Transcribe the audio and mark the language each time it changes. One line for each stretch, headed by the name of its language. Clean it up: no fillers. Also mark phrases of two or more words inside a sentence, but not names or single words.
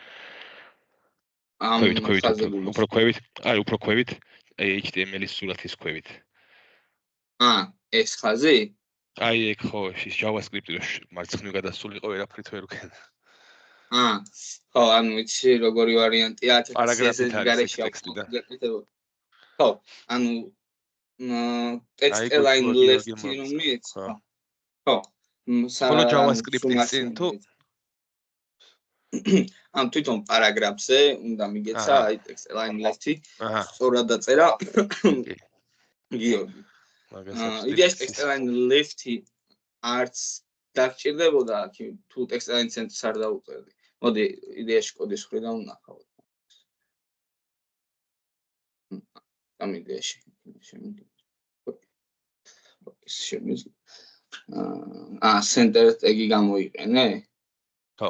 Georgian: უფრო ქვევით, აი უფრო ქვევით, აი HTML-ის სურათის ქვევით. ეს ხაზი? აი ეგ ხო, ის JavaScript-ი რო მარცხნივ გადასულიყო, ვერაფრით ვერ ვქენ. ხო, ანუ იცი როგორი ვარიანტია, პარაგრაფით არის ტექსტი და. ხო, ანუ
English: text align left-
Georgian: ი რომ მიეც. ხო. ხოლო JavaScript-ის წინ თუ ამ თვითონ პარაგრაფზე უნდა მიგეცა აი
English: text align left-
Georgian: ი. სწორად დაწერა. გიორგი. იდეაში
English: text align left-
Georgian: ი არც დაგჭირდებოდა თუ
English: text align center-
Georgian: ს არ დაუწერდი. მოდი იდეაში კოდის ხრიდან ვნახავთ. ამ იდეაში
English: center tag-
Georgian: ი გამოიყენე? ხო.